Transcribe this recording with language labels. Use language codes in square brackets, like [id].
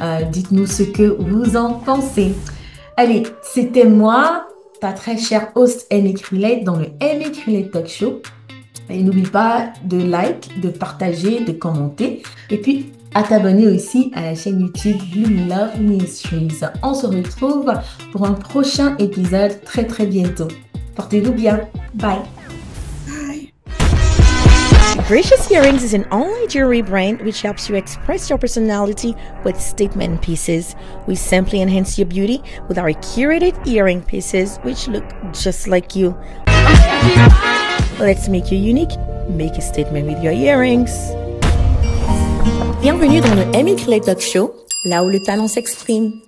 [fr] Dites-nous ce que vous en pensez. Allez, c'était moi, ta très chère host Amy Krillette dans le Amy Krillette Talk Show. Et n'oublie pas de like, de partager, de commenter. Et puis, à t'abonner aussi à la chaîne YouTube Blue Love Ministries. On se retrouve pour un prochain épisode très très bientôt. Portez-vous bien. Bye. [en] Gracious Earrings is an online jewelry brand which helps you express your personality with statement pieces. We simply enhance your beauty with our curated earring pieces which look just like you. Let's make you unique. Make a statement with your earrings. [fr] Bienvenue dans le Amy Clay Talk Show, là où le talent s'exprime.